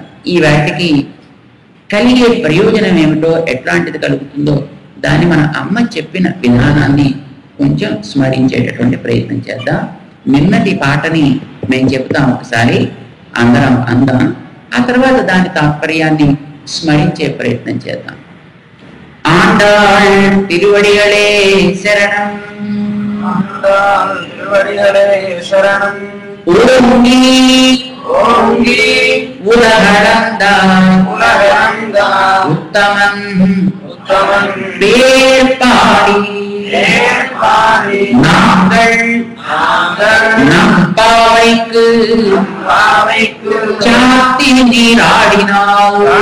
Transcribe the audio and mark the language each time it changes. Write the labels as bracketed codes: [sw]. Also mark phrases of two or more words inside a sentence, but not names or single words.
[te] ఈ వాటికి కలిగే ప్రయోజనం ఏమిటో, ఎట్లాంటిది కలుగుతుందో దాన్ని మన అమ్మ చెప్పిన విధానాన్ని కొంచెం స్మరించేటటువంటి ప్రయత్నం చేద్దాం. నిన్నటి పాటని మేము చెప్తాం, ఒకసారి అందరం అందాం. ఆ తర్వాత దాని తాత్పర్యాన్ని స్మరించే ప్రయత్నం చేద్దాం. [ta] ஆண்டாள் திருவடிகளே சரணம். ஆண்டாள் திருவடிகளே சரணம். ஓங்கி ஓங்கி உலகளந்தான் உலகளந்தான் உத்தமன் உத்தமன் பேர் பாடி நாங்கள் நம் பாவைக்கு சாத்தி நீராடினால்